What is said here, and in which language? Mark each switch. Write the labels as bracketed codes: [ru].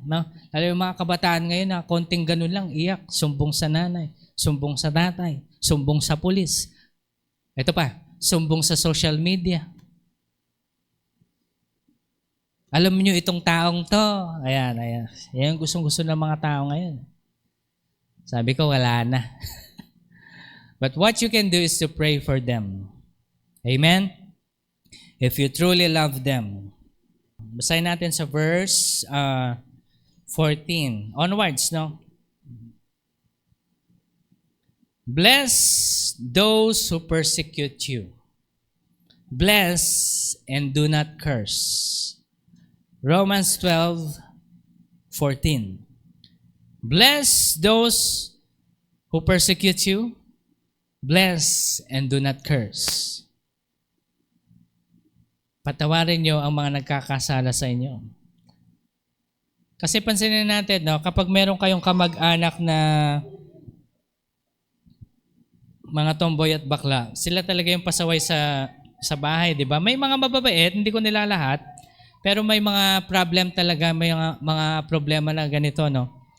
[tl] No? Lalo yung mga kabataan ngayon na konting ganun lang, iyak, sumbong sa nanay, sumbong sa tatay, sumbong sa pulis. Ito pa, sumbong sa social media. Alam niyo itong taong to, ayan. Yan ang gustong-gusto ng mga tao ngayon. Sabi ko, wala na. [en] But what you can do is to pray for them. Amen? If you truly love them. [tl] Basahin natin sa verse 14. [en] Onwards, no? Bless those who persecute you. Bless and do not curse. Romans 12:14. Bless those who persecute you. Bless and do not curse. [tl] Patawarin niyo ang mga nagkakasala sa inyo. Kasi pansinin natin, no, kapag meron kayong kamag-anak na mga tomboy at bakla, sila talaga yung pasaway sa bahay, di ba? May mga mababait, hindi ko nila lahat, pero may mga problem talaga, may mga problema na ganito, no?